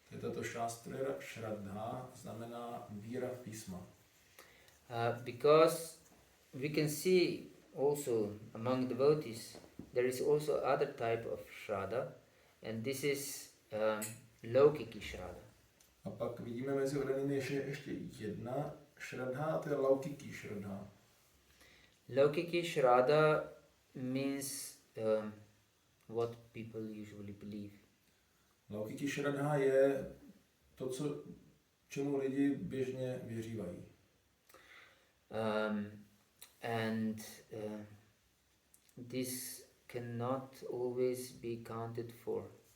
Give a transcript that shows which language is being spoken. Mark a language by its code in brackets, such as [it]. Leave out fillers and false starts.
[cs] Tato šástriya šradha znamená víra v písma. [en] Because we can see also among devotees there is also other type of Shraddha, and this is Laukiki Shraddha. [cs] A pak vidíme mezi odanými ještě jedna šradha, a to je Laukiki šradha. [en] Laukiki Shraddha means what people usually believe. [cs] Laukiki šradha je to, čemu lidi běžně věřívají. [en] And this cannot always be counted for